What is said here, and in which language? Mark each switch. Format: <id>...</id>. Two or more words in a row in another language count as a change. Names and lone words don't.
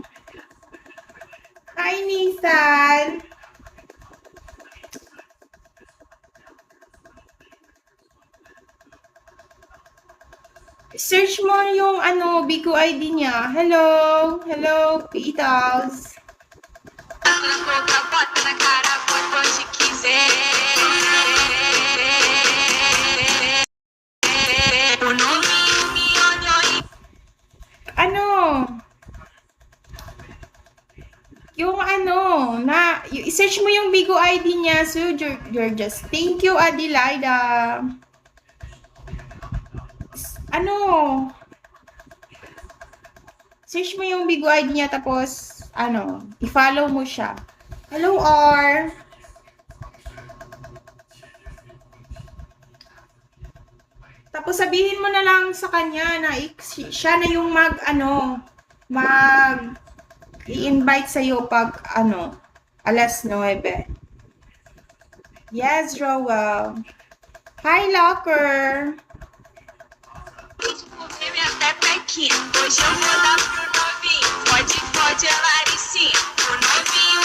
<en>Hi, Nathan.</en> <tl>Search mo yung Bigo ID niya.</tl> <en>Hello, hello, Petals.</en> <pt>Bota na cara, bota onde quiser. O novinho me olhou e...</pt> <tl>I-search mo yung Bigo ID niya,</tl> <en>so Georges. Thank you, Adelaida.</en> <tl>Search mo yung Bigo ID niya, tapos, i-follow mo siya.</tl> <en>Hello, R.</en> <tl>Tapos sabihin mo na lang sa kanya na siya na yung i-invite sa'yo pag, alas 9.</tl> <en>Yes, Rowell. Hi, Locker.</en> <pt>Hoje eu vou dar pro novinho, pode, ela sim. O novinho</pt>